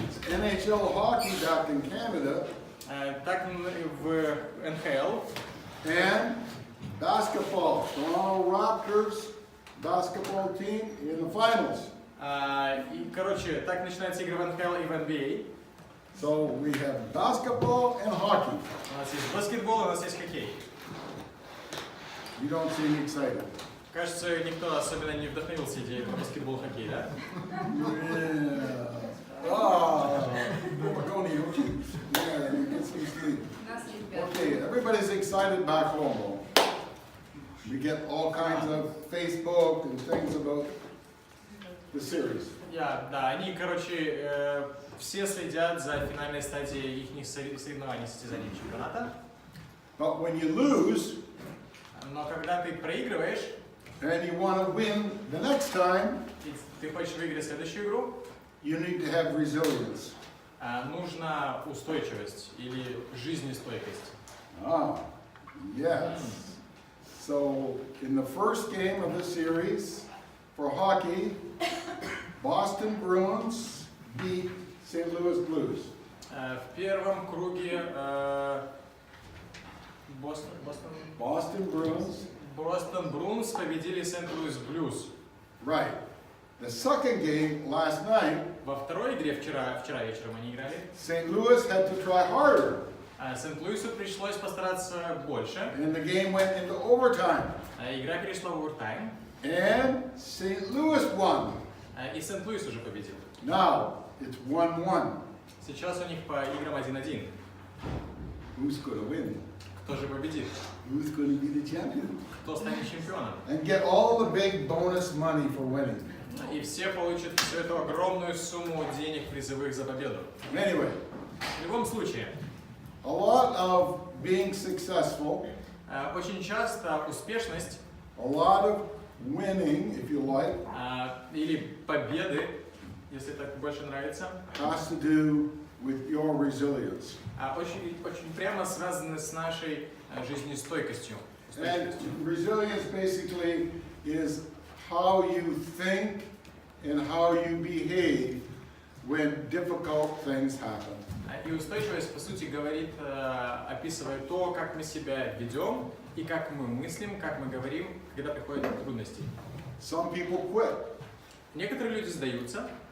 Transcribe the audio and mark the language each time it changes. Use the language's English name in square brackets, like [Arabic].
[English] NHL hockey back in Canada [Russian] Так в НХЛ. [English] and basketball. Toronto Raptors basketball team in the finals. [Russian] И, короче, так начинаются игры в НХЛ и в NBA. [English] So we have basketball and hockey. [Russian] У нас есть баскетбол, у нас есть хоккей. [English] You don't seem excited. [Russian] Кажется, никто особенно не вдохновился идеей про баскетбол и хоккей, да? [English] Yeah. Ah, Tony, yeah, you get some sleep. [Russian] Нас ребят. [English] Okay, everybody's excited back home. Though. We get all kinds of Facebook and things about the series. [Russian] Да, они, короче, все следят за финальной стадией их соревнований, состязаний чемпионата. [English] But when you lose [Russian] Но когда ты проигрываешь, [English] and you want to win the next time, [Russian] и ты хочешь выиграть следующую игру, [English] you need to have resilience. [Russian] нужна устойчивость или жизнестойкость. [English] Ah, yes. So in the first game of the series for hockey, Boston Bruins beat St. Louis Blues. [Russian] В первом круге [English] Boston Bruins, [Russian] Бостон Брунс победили Сент-Луис Блюз. [English] right. The second game last night, [Russian] Во второй игре вчера вечером они играли. [English] St. Louis had to try harder, [Russian] Сент-Луису пришлось постараться больше. [English] and the game went into overtime. [Russian] Игра перешла в овертайм. [English] And St. Louis won. [Russian] И Сент-Луис уже победил. [English] Now it's 1-1. [Russian] Сейчас у них по играм 1-1. [English] Who's going to win? [Russian] Кто же победит? [English] Who's going to be the champion? [Russian] Кто станет чемпионом? [English] And get all the big bonus money for winning. [Russian] И все получат всю эту огромную сумму денег призовых за победу. [English] Anyway, [Russian] В любом случае, [English] a lot of being successful, [Russian] очень часто успешность [English] a lot of winning, if you like, [Russian] или победы, если так больше нравится, [English] has to do with your resilience. [Russian] очень прямо связаны с нашей жизнестойкостью. [English] And resilience basically is how you think and how you behave when difficult things happen. [Russian] И устойчивость, по сути, говорит, описывает то, как мы себя ведем и как мы мыслим, как мы говорим, когда приходят трудности. [English] Some people quit, [Russian] Некоторые люди сдаются,